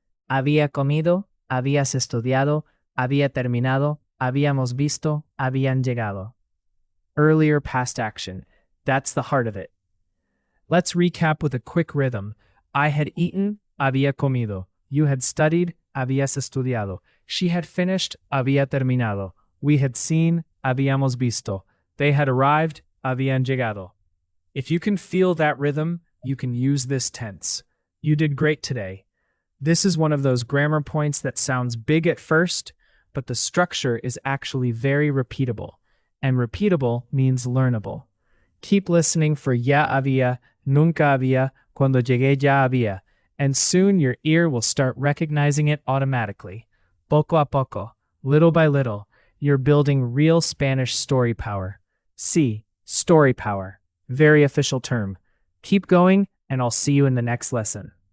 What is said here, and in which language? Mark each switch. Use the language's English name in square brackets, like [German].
[Spanish] Había comido, habías estudiado, había terminado, habíamos visto, habían llegado. [English] Earlier past action. That's the heart of it. Let's recap with a quick rhythm. I had eaten, [Spanish] había comido. [English] You had studied, [Spanish] habías estudiado. [English] She had finished, [Spanish] había terminado. [English] We had seen, [Spanish] habíamos visto. [English] They had arrived, [Spanish] habían llegado. [English] If you can feel that rhythm, you can use this tense. You did great today. This is one of those grammar points that sounds big at first, but the structure is actually very repeatable. And repeatable means learnable. Keep listening for [Spanish] ya había, nunca había, cuando llegué ya había, [English] and soon your ear will start recognizing it automatically. [Spanish] Poco a poco, [English] little by little, you're building real Spanish story power. See, story power. Very official term. Keep going, and I'll see you in the next lesson.